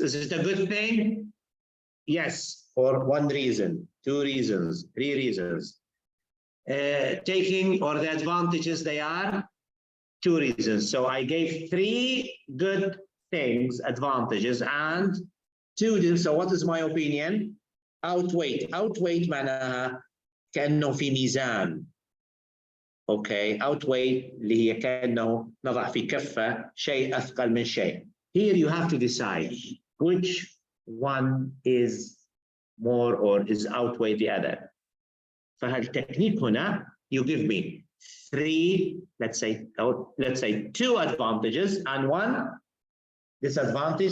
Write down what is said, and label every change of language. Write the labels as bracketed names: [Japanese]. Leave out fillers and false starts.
[English] Is it a good thing? Yes, for one reason, two reasons, three reasons. Taking or the advantages, they are two reasons. So I gave three good things, advantages, and two. So what is my opinion? [Arabic] Outweigh معناها كأنه في ميزان. Okay, outweigh اللي هي كأنه نضع في كفة شيء أثقل من شيء. [English] Here you have to decide which one is more or is outweigh the other. [Arabic] فهالتكنيك هنا, [English] you give me three, let's say two advantages and one disadvantage.